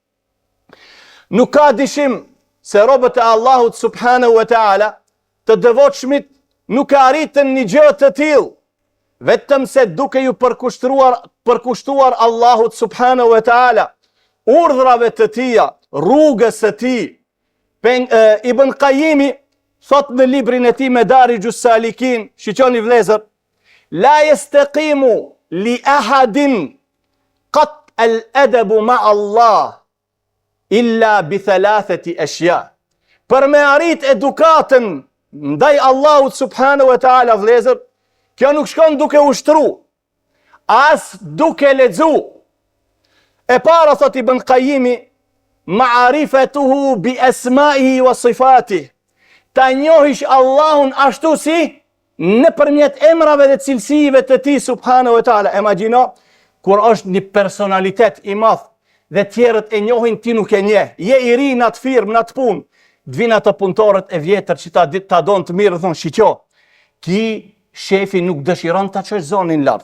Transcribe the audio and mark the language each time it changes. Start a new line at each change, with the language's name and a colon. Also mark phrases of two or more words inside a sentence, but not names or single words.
Albanian: Nuk ka dyshim se robët e Allahut
Arabic: سبحانه وتعالى,
Albanian: të devotshmit, nuk e arritën një gjë të tillë, vetëm se duke ju përkushtuar Allahut
Arabic: سبحانه وتعالى,
Albanian: urdhrave të tija, rrugës së tij. Ibn Qayyimi thot në librin e tij Madarijus Salikin, shiqoni vëllezër,
Arabic: لا يستقيم لأحد قط الأدب مع الله إلا بثلاثة أشياء.
Albanian: Për me arrit edukatën ndaj Allahut
Arabic: سبحانه وتعالى
Albanian: vëllezër, kjo nuk shkon duke ushtru, as duke lexu. E para thot Ibn Qayyimi,
Arabic: معرفته بأسمائه وصفاته.
Albanian: Ta njohish Allahun ashtu si nëpërmjet emrave dhe cilësive të tij
Arabic: سبحانه وتعالى.
Albanian: Imagjino kur është një personalitet i madh dhe tjerët e njohin, ti nuk e njeh. Je i ri në atë firmë, në atë punë. Dvin ato punëtorët e vjetër që ta donë të mirë, thonë, shiqo, ki shefi nuk dëshiron ta çojë zonin lart.